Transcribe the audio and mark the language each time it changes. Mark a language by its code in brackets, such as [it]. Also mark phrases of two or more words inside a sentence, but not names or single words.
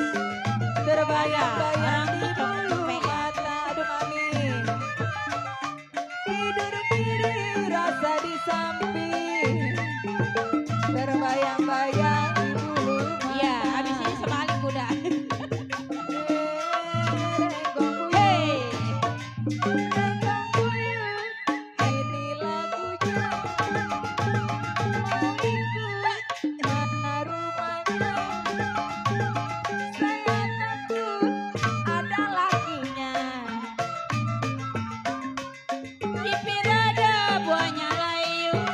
[id] terbayang-bayang di Orang bulu capek ya. mata. Aduh mami. Tidur miring rasa di samping, terbayang-bayang di bulu mata. Iya, habis ini sebalik kuda. Renggong Hei. buyut, renggong buyut, ini lagunya. Mau ikut mana rumahnya? Saya takut ada lakinya. Cipir ada buahnya layu.